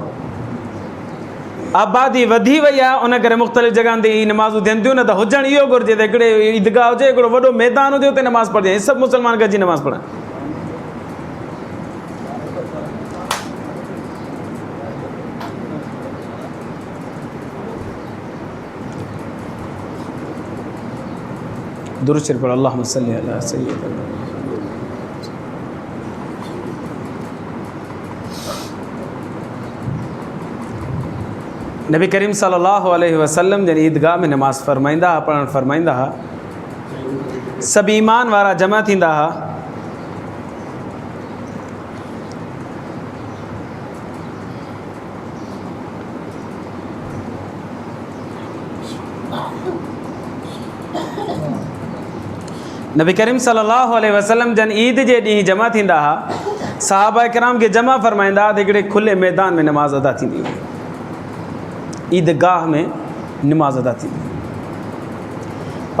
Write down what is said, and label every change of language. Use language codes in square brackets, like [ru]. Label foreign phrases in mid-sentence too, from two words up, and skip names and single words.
[sd] आबादी वधी वई आहे, उन करे मुख़्तलिफ़ जॻहियुनि ते ई नमाज़ूं थियनि थियूं, न त हुजणु इहो घुरिजे त हिकिड़े ईदगाह हुजे, हिकिड़ो वॾो मैदान हुजे, उते नमाज़ पढ़जे, सभु मुस्लमान गॾिजी नमाज़ पढ़नि। दुरूद शरीफ़ पढ़ो, [ar] اللهم صل على سيدنا. [sd] नबी करीम [ar] صلى الله عليه وسلم [sd] जन ईदगाह में नमाज़ फरमाईंदा हुआ, पढ़णु फरमाईंदा हुआ, सभु ईमान वारा जमा थींदा हुआ, नबी करीम [ar] صلى الله عليه وسلم [sd] जन ईद जे ॾींहुं जमा थींदा हुआ, सहाबा किराम खे जमा फरमाईंदा हुआ त हिकिड़े खुले मैदान में नमाज़ अदा थींदी हुई, ईदगाह में नमाज़ अदा थींदी।